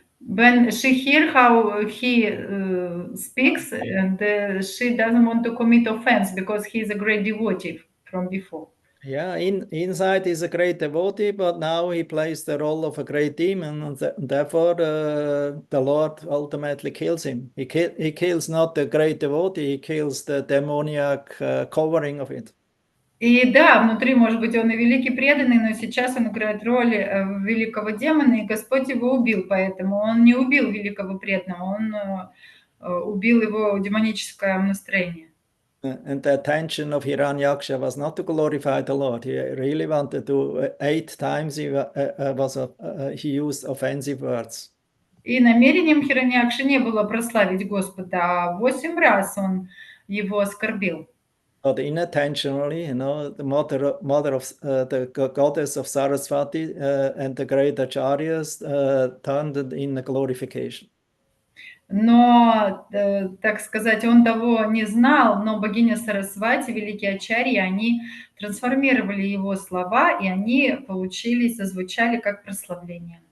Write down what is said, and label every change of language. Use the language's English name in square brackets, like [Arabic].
[English] When she hear how he speaks, and she doesn't want to commit offense because he is a great devotee from before. Yeah, inside he's a great devotee, but now he plays the role of a great demon, and therefore the Lord ultimately kills him. He kills not the great devotee, he kills the demoniac covering of it. [Russian] И да, внутри, может быть, он и великий преданный, но сейчас он играет роль великого демона, и Господь его убил, поэтому он не убил великого преданного, он убил его демоническое настроение. [English] And the attention of Hiranyaksha was not to glorify the Lord. He really wanted to, 8 times he used offensive words. [Russian] И намерением Хираньякши не было прославить Господа, а 8 раз он его оскорбил. [English] But inattentionally, the mother of the goddess of Saraswati and the great acharyas turned it in a glorification. [Russian] Но, так сказать, он того не знал, но богиня Сарасвати, великие ачарьи, они трансформировали его слова, и они зазвучали как прославление.